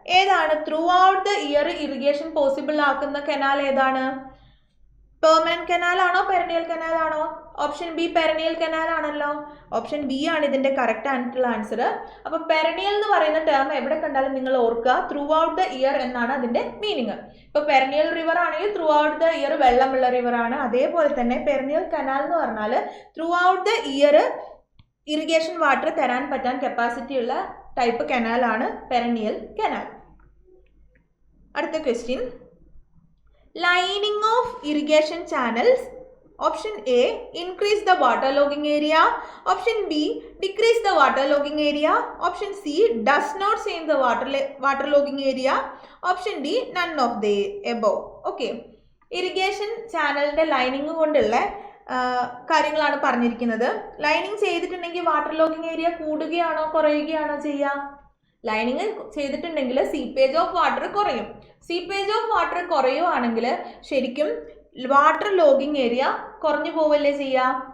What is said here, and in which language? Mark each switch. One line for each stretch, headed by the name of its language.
Malayalam: ഏതാണ്
English: throughout the year irrigation possible
Malayalam: ആക്കുന്ന canal? ഏതാണ്? പെർമനന്റ് കനാൽ ആണോ പെരനിയൽ കനാൽ ആണോ? ഓപ്ഷൻ ബി പെരനിയൽ കനാൽ ആണല്ലോ. ഓപ്ഷൻ ബി ആണ് ഇതിന്റെ കറക്റ്റ് ആയിട്ടുള്ള ആൻസർ. അപ്പൊ പെരനിയൽ എന്ന് പറയുന്ന ടേം എവിടെ കണ്ടാലും നിങ്ങൾ ഓർക്കുക,
English: throughout the year
Malayalam: എന്നാണ് അതിന്റെ മീനിങ്. ഇപ്പൊ പെരനിയൽ റിവർ ആണെങ്കിൽ
English: throughout the year
Malayalam: വെള്ളമുള്ള റിവർ ആണ്. അതേപോലെ തന്നെ പെരനിയൽ കനാൽ എന്ന് പറഞ്ഞാൽ
English: throughout the year
Malayalam: irrigation water തരാൻ പറ്റാൻ കപ്പാസിറ്റി ഉള്ള ടൈപ്പ് കനാലാണ് പെരനിയൽ കനാൽ. അടുത്ത question.
English: Lining of irrigation channels. Option A increase the waterlogging area. Option B decrease the waterlogging area. Option C does not change the waterlogging area. Option D none of the above.
Malayalam: Okay, irrigation ചാനലിൻ്റെ lining കൊണ്ടുള്ള കാര്യങ്ങളാണ് പറഞ്ഞിരിക്കുന്നത്. Lining ചെയ്തിട്ടുണ്ടെങ്കിൽ water logging area കൂടുകയാണോ കുറയുകയാണോ ചെയ്യുക? Lining ചെയ്തിട്ടുണ്ടെങ്കിൽ seepage of water കുറയും. Seepage of water കുറയുവാണെങ്കിൽ ശരിക്കും water logging area കുറഞ്ഞു പോവല്ലേ ചെയ്യുക.